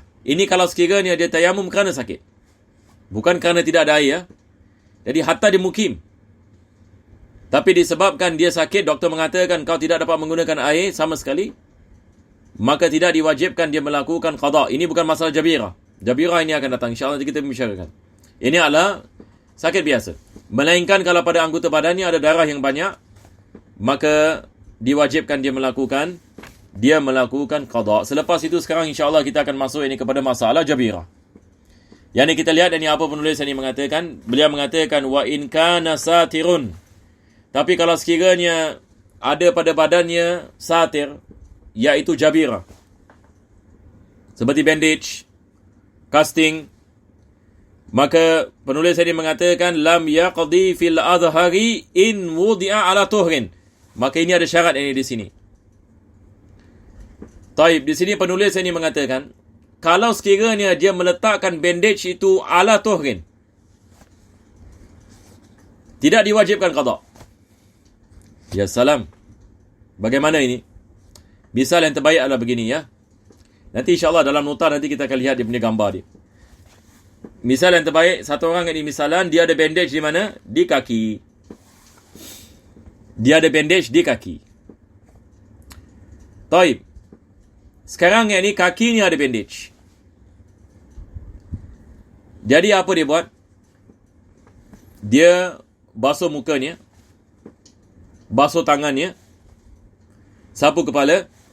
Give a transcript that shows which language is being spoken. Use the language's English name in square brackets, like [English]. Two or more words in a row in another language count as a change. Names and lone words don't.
[Malay] Ini kalau sekiranya dia tayammum kerana sakit, bukan kerana tidak ada air ya. Jadi hatta dia mukim, tapi disebabkan dia sakit, doktor mengatakan kau tidak dapat menggunakan air sama sekali, maka tidak diwajibkan dia melakukan qada. Ini bukan masalah jabirah. Jabirah ini akan datang, insya-Allah nanti kita membicarakan. Ini adalah sakit biasa. Melainkan kalau pada anggota badannya ada darah yang banyak, maka diwajibkan dia melakukan qada. Selepas itu sekarang insya-Allah kita akan masuk ini kepada masalah jabirah. Yang ini kita lihat ini apa penulis ini mengatakan. Beliau mengatakan [Arabic] وإن كان ساتر. [Malay] Tapi kalau sekiranya ada pada badannya satir, iaitu jabirah, seperti bandage, casting, maka penulis ini mengatakan [Arabic] لم يقض في الأظهر إن وضع على طهر. [Malay] Maka ini ada syarat ini di sini. Taib, di sini penulis ini mengatakan kalau sekiranya dia meletakkan bandage itu [Arabic] على طهر, [Malay] tidak diwajibkan qada. [Arabic] يا سلام. [Malay] Bagaimana ini? Misal yang terbaik adalah begini ya. Nanti insya-Allah dalam nota nanti kita akan lihat dia punya gambar dia. Misal yang terbaik, satu orang ini misalan dia ada bandage di mana? Di kaki. Dia ada bandage di kaki. Taib. Sekarang yang ni kaki ni ada bandage. Jadi apa dia buat? Dia basuh mukanya, basuh tangannya, sapu kepala.